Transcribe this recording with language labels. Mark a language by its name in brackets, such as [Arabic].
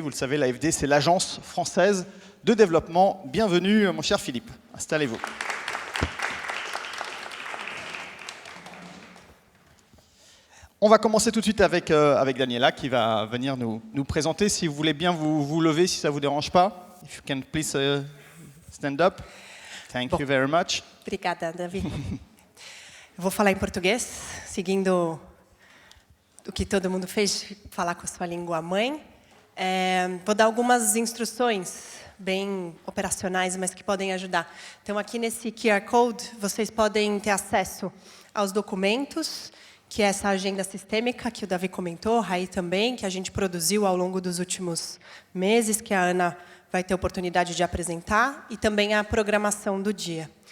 [French] Vous le savez, l'AFD, c'est l'Agence française de développement. Bienvenue, mon cher Philippe. Installez-vous. On va commencer tout de suite avec Daniela qui va venir nous présenter. Si vous voulez bien vous lever, si ça ne vous dérange pas. [English] If you can please stand up. Thank you very much. [Portuguese] Obrigada, Davi. Eu vou falar em português, seguindo o que todo mundo fez, falar com a sua língua mãe. Vou dar algumas instruções bem operacionais, mas que podem ajudar. Então, aqui nesse QR Code, vocês podem ter acesso aos documentos, que é essa agenda sistêmica que o Davi comentou, Raí também, que a gente produziu ao longo dos últimos meses, que a Ana vai ter oportunidade de apresentar, e também a programação do dia.